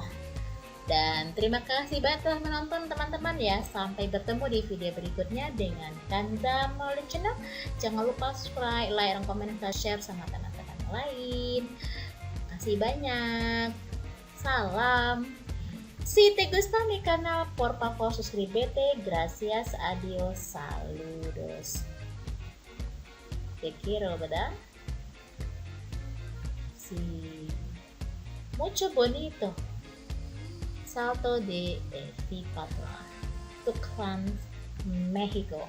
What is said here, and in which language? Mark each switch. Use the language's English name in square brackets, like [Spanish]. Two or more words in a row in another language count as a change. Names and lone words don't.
[Indonesian] Dan terima kasih banyak telah menonton teman-teman ya. Sampai bertemu di video berikutnya dengan Kanza Molly Channel. Jangan lupa [English] subscribe, like, [Indonesian] dan komen, dan share sama teman-teman lain. Terima kasih banyak. [Spanish] Salam Si te gusta mi canal, por favor suscríbete. Gracias, adiós, saludos. Te quiero, ¿verdad? Sí. Mucho bonito. Salto de Efipatla, Tuxpan, México.